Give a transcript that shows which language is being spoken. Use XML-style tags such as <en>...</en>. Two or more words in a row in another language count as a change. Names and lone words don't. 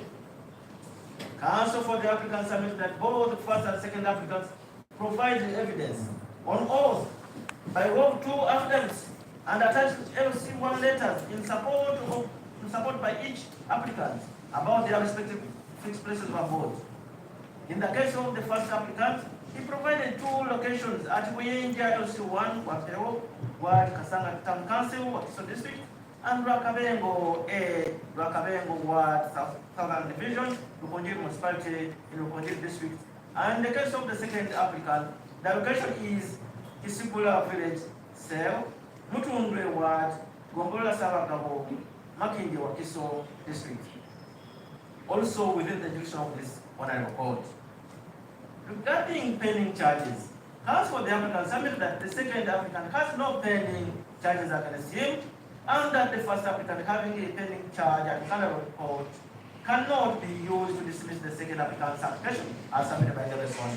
<en>Counsel for the applicants submitted that both the first and second applicants provided evidence on oath by way of 2 affidavits and attached LC1 letters in support by each applicant about their respective fixed places of abode. In the case of the first applicant, he provided 2 locations at Buyenja LC1, Wapero, Ward Kasanga Town Council, Wakiso District, and Rwakabengo A, Rwakabengo Ward, Southern Division, Lukonjiri Municipality, in Lukonjiri District. And in the case of the second applicant, the location is Kisibula Village, Cell, Mutundwe Ward, Gongola Savagabo, Makindi Wakiso District. Also within the jurisdiction of this honorable court. Regarding pending charges, as for the applicant, submitted that the second applicant has no pending charges against him, and that the first applicant having a pending charge at the Canada Court cannot be used to dismiss the second applicant's application as submitted by the respondent.</en>